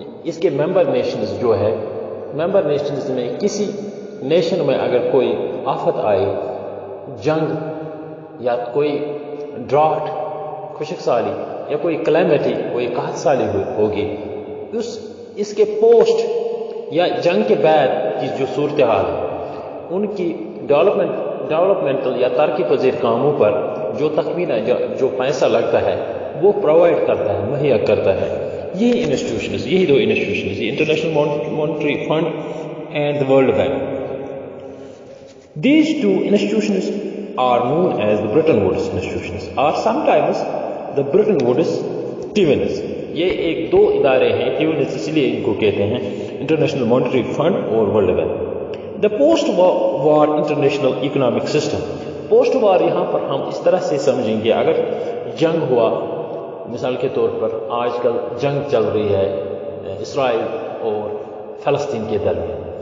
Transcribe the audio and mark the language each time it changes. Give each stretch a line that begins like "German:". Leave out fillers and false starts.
Urdu: اس کے member nations جو ہے، ممبر نیشنز میں کسی نیشن میں اگر کوئی آفت آئے، جنگ یا کوئی ڈراٹ خشک سالی یا کوئی کلیمٹی، کوئی قحط سالی ہوگی، اس کے پوسٹ یا جنگ کے بعد کی جو صورتحال ہے، ان کی ڈیولپمنٹل یا ترقی پذیر کاموں پر جو تخمینہ جو پیسہ لگتا ہے وہ پرووائڈ کرتا ہے، مہیا کرتا ہے. یہی دو institutions, international monetary fund and world bank.
English: These two institutions are known as the Bretton Woods institutions or sometimes the Bretton Woods twins.
Urdu: یہ دو ادارے ہیں، twins اس لیے ان کو کہتے ہیں، انٹرنیشنل مانیٹری فنڈ اور world bank.
English: The post-war international economic system.
Urdu: Post وار یہاں پر ہم اس طرح سے سمجھیں گے، اگر جنگ ہوا، مثال کے طور پر آج کل جنگ چل رہی ہے اسرائیل اور فلسطین کے درمیان.